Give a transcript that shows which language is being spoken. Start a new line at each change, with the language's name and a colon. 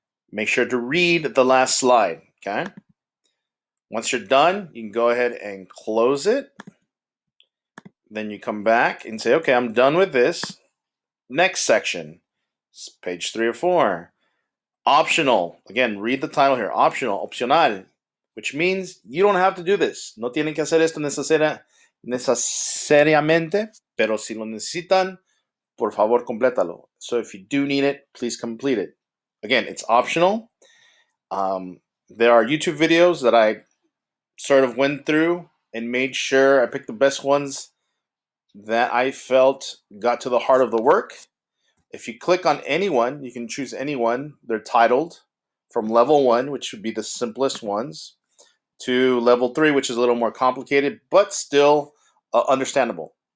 English: Make sure to read the last slide, okay? Once you're done, you can go ahead and close it. Then you come back and say, okay, I'm done with this. Next section, page 3 or 4. Optional. Again, read the title here. Optional, opcional, which means you don't have to do this.
Spanish: No tienen que hacer esto necesariamente, pero si lo necesitan, por favor, complétalo.
English: So if you do need it, please complete it. Again, it's optional. There are YouTube videos that I sort of went through and made sure I picked the best ones that I felt got to the heart of the work. If you click on anyone, you can choose anyone. They're titled from level 1, which would be the simplest ones, to level 3, which is a little more complicated, but still understandable.